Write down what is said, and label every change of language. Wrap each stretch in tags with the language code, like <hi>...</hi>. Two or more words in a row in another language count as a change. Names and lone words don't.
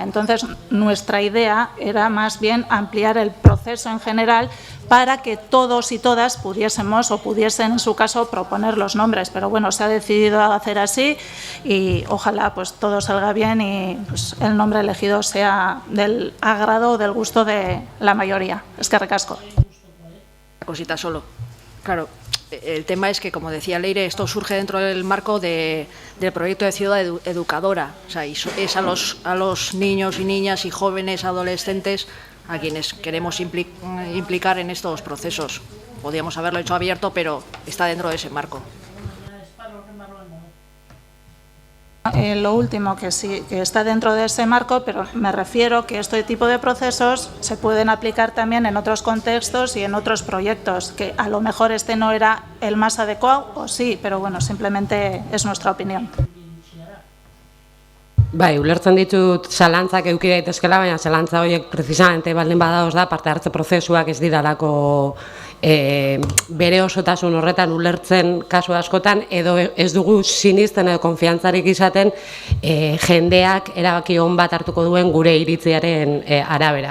<es>Entonces, nuestra idea era más bien ampliar el proceso en general para que todos y todas pudiésemos o pudiesen, en su caso, proponer los nombres. Pero bueno, se ha decidido hacer así y ojalá pues todo salga bien y pues, el nombre elegido sea del agrado o del gusto de la mayoría.</es> <eu>Eskerrik asko.</eu> <es>Cosita solo. Claro, el tema es que, como decía Leire, esto surge dentro del marco del proyecto de ciudad educadora. O sea, es a los niños y niñas y jóvenes adolescentes a quienes queremos implicar en estos procesos. Podríamos haberlo hecho abierto, pero está dentro de ese marco. Lo último, que sí, que está dentro de ese marco, pero me refiero que este tipo de procesos se pueden aplicar también en otros contextos y en otros proyectos, que a lo mejor este no era el más adecuado, o sí, pero bueno, simplemente es nuestra opinión.</es> <eu>Bai, ulertzen ditut zalantzak eduki daitezkela, baina zalantza horiek precisamente baldin badaoz da parte hartze prozesuak ez didalako bere osotasun horretan ulertzen kasu askotan, edo ez dugu sinisten edo konfiantzarik izaten jendeak erabaki on bat hartuko duen gure iritziaren arabera.</eu>